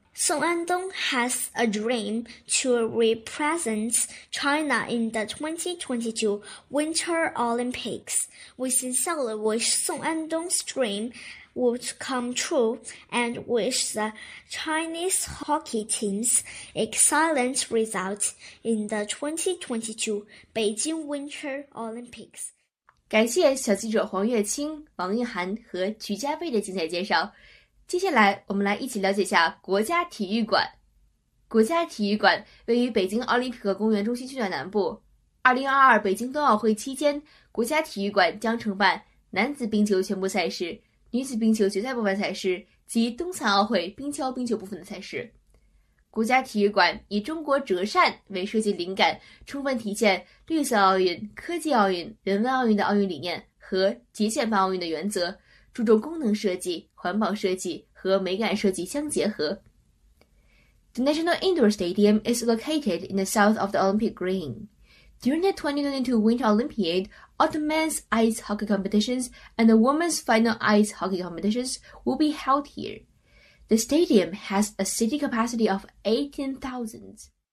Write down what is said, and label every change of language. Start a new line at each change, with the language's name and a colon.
English: Song Andong has a dream to represent China in the 2022 Winter Olympics. We sincerely wish Song Andong's dream would come true and wish the Chinese hockey team's excellent results in the 2022 Beijing Winter Olympics.
Chinese: 感谢小记者黄月清、王一涵和徐佳蓓的精彩介绍。接下来我们来一起了解一下国家体育馆。国家体育馆位于北京奥林匹克公园中心区的南部。 2022北京冬奥会期间，国家体育馆将承办男子冰球全部赛事、女子冰球决赛部分赛事及冬残奥会冰橇冰球部分的赛事。国家体育馆以中国折扇为设计灵感，充分体现绿色奥运、科技奥运、人文奥运的奥运理念和极简版奥运的原则，注重功能设计、环保设计和美感设计相结合。
English: The National Indoor Stadium is located in the south of the Olympic Green. During the 2022 Winter Olympiad, all the men's ice hockey competitions and the women's final ice hockey competitions will be held here. The stadium has a city capacity of 18,000.